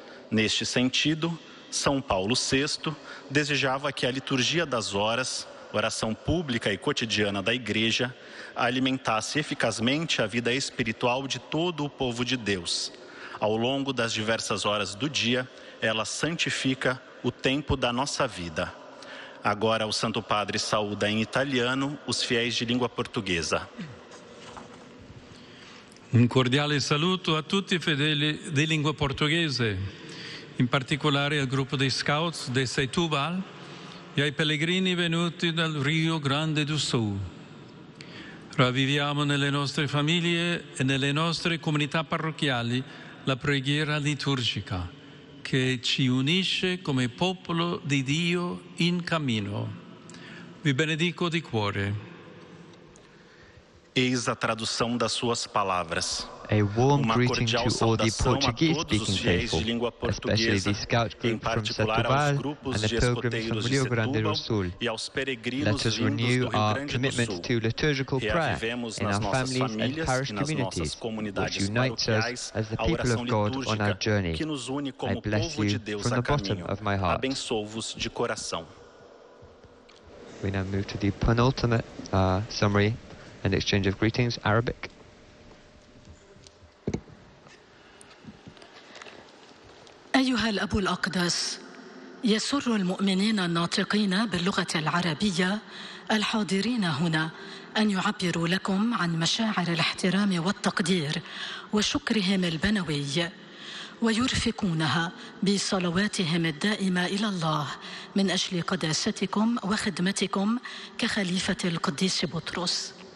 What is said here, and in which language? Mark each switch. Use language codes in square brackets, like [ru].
[pt] Neste sentido, São Paulo VI desejava que a liturgia das horas, oração pública e cotidiana da Igreja, alimentasse eficazmente a vida espiritual de todo o povo de Deus. Ao longo das diversas horas do dia, ela santifica o tempo da nossa vida. Agora o Santo Padre saúda em italiano os fiéis de língua portuguesa. [it] Um cordiale saluto a tutti i fedeli di lingua portoghese, in particolare al gruppo dei scouts di Setúbal e ai pellegrini venuti dal Rio Grande do Sul. Ravviviamo nelle nostre famiglie e nelle nostre comunità parrocchiali la preghiera liturgica che ci unisce come popolo di Dio in cammino. Vi benedico di cuore. [pt] Eis a tradução das suas palavras. [en] A warm greeting to all the Portuguese-speaking people, especially the scout group from Setúbal and the pilgrims from Rio Grande do Sul. Let us renew our commitment to liturgical prayer in our families and parish communities, which unites us as the people of God on our journey. I bless you from the bottom of my heart. We now move to the penultimate summary and exchange of greetings, Arabic. [ar] أيها الأب الأقدس يسر المؤمنين الناطقين باللغة العربية الحاضرين هنا أن يعبروا لكم عن مشاعر الاحترام والتقدير وشكرهم البنوي ويرفقونها بصلواتهم الدائمة إلى الله من أجل قداستكم وخدمتكم كخليفة القديس بطرس.